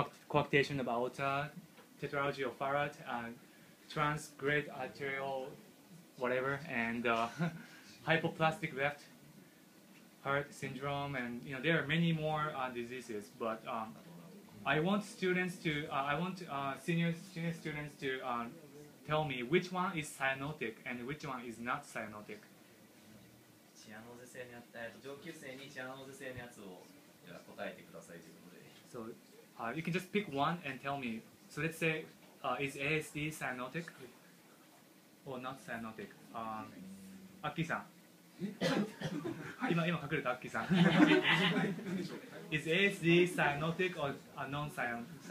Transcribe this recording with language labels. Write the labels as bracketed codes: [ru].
[en] Coarctation of aorta, tetralogy of Farad, transgrade arterial, whatever, and hypoplastic left heart syndrome, and there are many more diseases. But I want senior students to tell me which one is cyanotic and which one is not cyanotic. [ja] チアノーゼ性のやつ、上級生にチアノーゼ性のやつをじゃあ答えてくださいということで。 [en] So you can just pick one and tell me. So let's say, is ASD cyanotic or not cyanotic? [ja] アッキーさん。今隠れたアッキーさん。 [en] Is ASD cyanotic or non-cyanotic?